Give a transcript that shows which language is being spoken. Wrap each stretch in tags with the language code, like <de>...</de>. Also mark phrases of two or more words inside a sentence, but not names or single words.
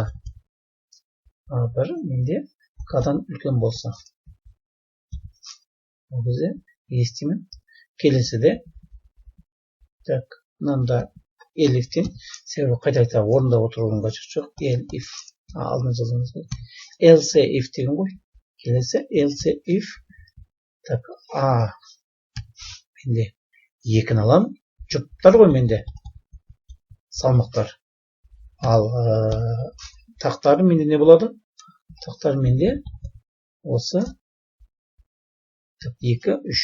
<kk>А1 менде К-дан үлкен болса. Ол кезде естимін. Келесіде так, мынанда elif'тен себебі қайта орында отыруының қажеті жоқ. Elif алдын жазамыз.</kk> <en>Else if</en> <kk>деген ғой. Келесі</kk> <en>else if</en> <kk>так, А менде 2-ні аламын. Жұптар ғой менде. Салмақтар. Ал тақтары менде не болады? Тақтар менде осы 2, 3.</kk>